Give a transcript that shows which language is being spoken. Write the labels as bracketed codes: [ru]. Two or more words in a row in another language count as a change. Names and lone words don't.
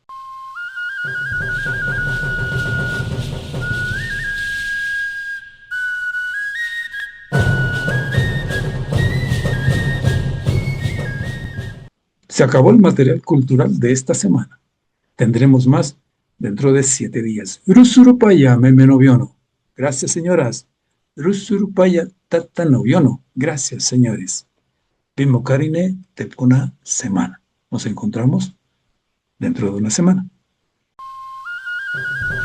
[es] Se acabó el material cultural de esta semana. Tendremos más dentro de 7 días. [trn] Rusurupaya memenoviono. [es] Gracias, señoras. [trn] Rusurupaya tatanoviono. [es] Gracias, señores. [trn] Bimbo Karine Tepuna [es] semana. Nos encontramos dentro de una semana.